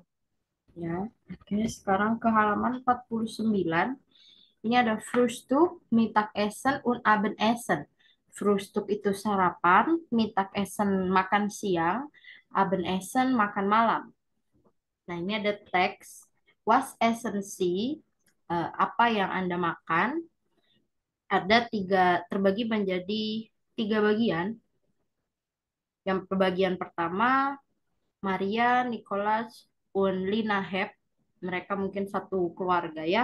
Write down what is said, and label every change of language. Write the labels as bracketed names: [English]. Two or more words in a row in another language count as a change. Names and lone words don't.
[Indonesian] Ya, oke. Sekarang ke halaman 49. Ini ada [German] Frühstück, Mittagessen, und Abendessen. [Indonesian] Frühstück itu sarapan, Mittagessen makan siang, Abendessen makan malam. Nah, ini ada teks. [German] Was essen Sie? [Indonesian] Apa yang Anda makan? Ada tiga, terbagi menjadi tiga bagian. Yang bagian pertama, Maria, Nicholas, und Lina Hep. Mereka mungkin satu keluarga ya.